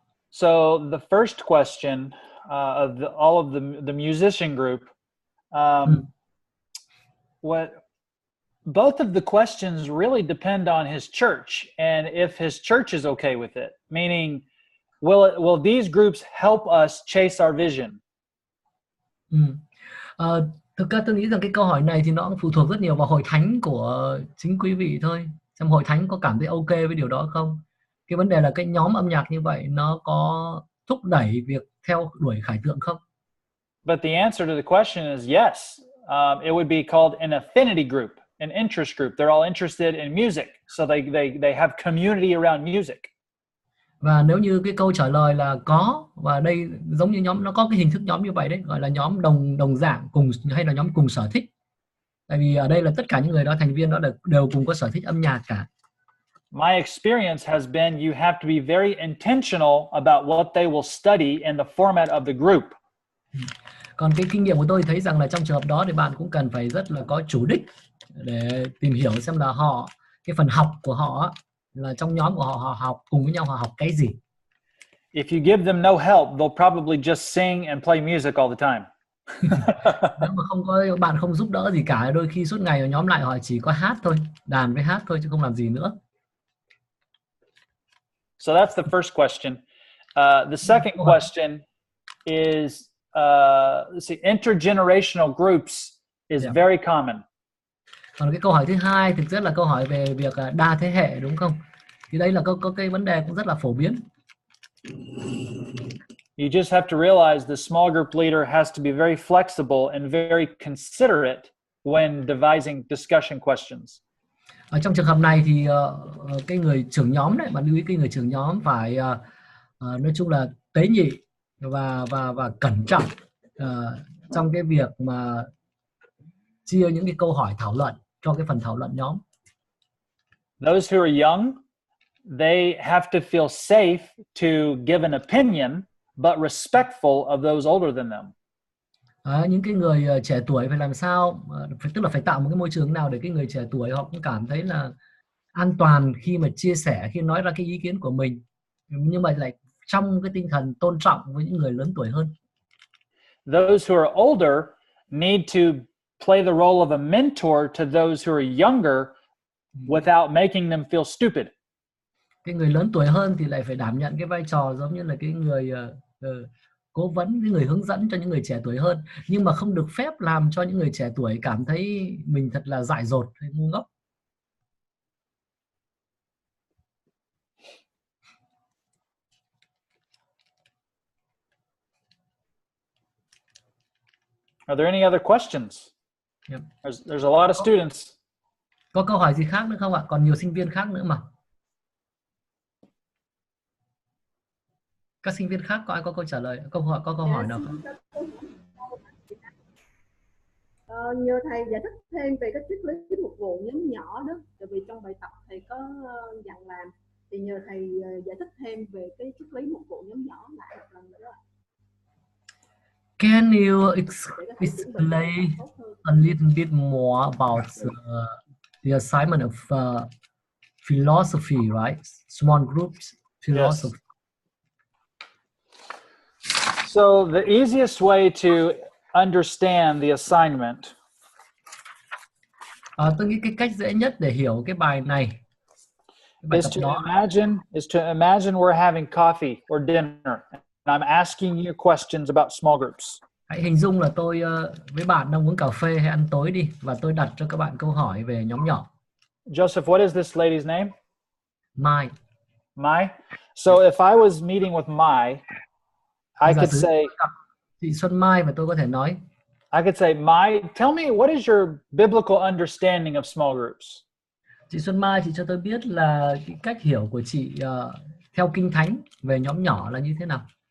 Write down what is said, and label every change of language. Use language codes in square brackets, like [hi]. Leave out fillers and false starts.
[en] So the first question of all of the musician group, what both of the questions really depend on his church and if his church is okay with it. Meaning, will these groups help us chase our vision? [vi] Thực ra tôi nghĩ rằng cái câu hỏi này thì nó cũng phụ thuộc rất nhiều vào hội thánh của chính quý vị thôi. Xem hội thánh có cảm thấy ok với điều đó không? Cái vấn đề là cái nhóm âm nhạc như vậy nó có thúc đẩy việc theo đuổi khải tượng không? [en] But the answer to the question is yes. It would be called an affinity group, an interest group. They're all interested in music, so they have community around music. [vi] Và nếu như cái câu trả lời là có, và đây giống như nhóm, nó có cái hình thức nhóm như vậy đấy, gọi là nhóm đồng dạng cùng, hay là nhóm cùng sở thích. Tại vì ở đây là tất cả những người đó, thành viên đó đều cùng có sở thích âm nhạc cả. [en] My experience has been you have to be very intentional about what they will study in the format of the group. [vi] Còn cái kinh nghiệm của tôi thấy rằng là trong trường hợp đó thì bạn cũng cần phải rất là có chủ đích để tìm hiểu xem là cái phần học của họ là trong nhóm của họ học cùng với nhau, họ học cái gì. [en] If you give them no help, they'll probably just sing and play music all the time. [vi] Nếu mà bạn không giúp đỡ gì cả, đôi khi suốt ngày ở nhóm lại họ chỉ có hát thôi, đàn với hát thôi chứ không làm gì nữa. [en] So that's the first question. The second question is, let's see, intergenerational groups is very common. [vi] Còn cái câu hỏi thứ hai thực chất là câu hỏi về việc đa thế hệ, đúng không? Thì đây là có cái vấn đề cũng rất là phổ biến. [en] You just have to realize the small group leader has to be very flexible and very considerate when devising discussion questions. [vi] Ở trong trường hợp này thì cái người trưởng nhóm đấy, bạn lưu ý cái người trưởng nhóm phải nói chung là tế nhị và cẩn trọng trong cái việc mà chia những cái câu hỏi thảo luận cho cái phần thảo luận nhóm. [en] Those who are young, they have to feel safe to give an opinion, but respectful of those older than them. [vi] Những cái người trẻ tuổi phải làm sao, tức là phải tạo một cái môi trường nào để cái người trẻ tuổi họ cũng cảm thấy là an toàn khi mà chia sẻ, khi nói ra cái ý kiến của mình, nhưng mà lại trong cái tinh thần tôn trọng với những người lớn tuổi hơn. [en] Those who are older need to play the role of a mentor to those who are younger without making them feel stupid. [vi] Cái người lớn tuổi hơn thì lại phải đảm nhận cái vai trò giống như là cái người cố vấn, cái người hướng dẫn cho những người trẻ tuổi hơn, nhưng mà không được phép làm cho những người trẻ tuổi cảm thấy mình thật là dại dột hay ngu ngốc. [en] Are there any other questions? Yep. There's a lot of students. [vi] Có câu hỏi gì khác nữa không ạ? Còn nhiều sinh viên khác nữa mà. Các sinh viên khác có ai có câu trả lời, có câu hỏi nào không? Nhờ thầy giải thích thêm về cái triết lý phục vụ nhóm nhỏ đó, tại vì trong bài tập thầy có dặn làm, thì nhờ thầy giải thích thêm về cái triết lý phục vụ nhóm nhỏ lại một lần nữa. [en] Can you explain a little bit more about the assignment of philosophy, right? Small groups philosophy. Yes. So the easiest way to understand the assignment [vi] Tôi nghĩ cái cách dễ nhất để hiểu cái bài này, cái bài [en] is [vi] tập [en] to [vi] đó, [en] imagine we're having coffee or dinner, and I'm asking you questions about small groups. [vi] hãy hình dung là tôi với bạn đang uống cà phê hay ăn tối đi, và tôi đặt cho các bạn câu hỏi về nhóm nhỏ. [en] Joseph, what is this lady's name? Mai. Mai. So if I was meeting with Mai, I [vi] Giả [en] could [vi] sử [en] say, [vi] chị Xuân Mai, và tôi có thể nói, [en] I could say, Mai, tell me, what is your biblical understanding of small groups? [vi] chị Xuân Mai, chị cho tôi biết là cái cách hiểu của chị theo Kinh Thánh về nhóm nhỏ là như thế nào.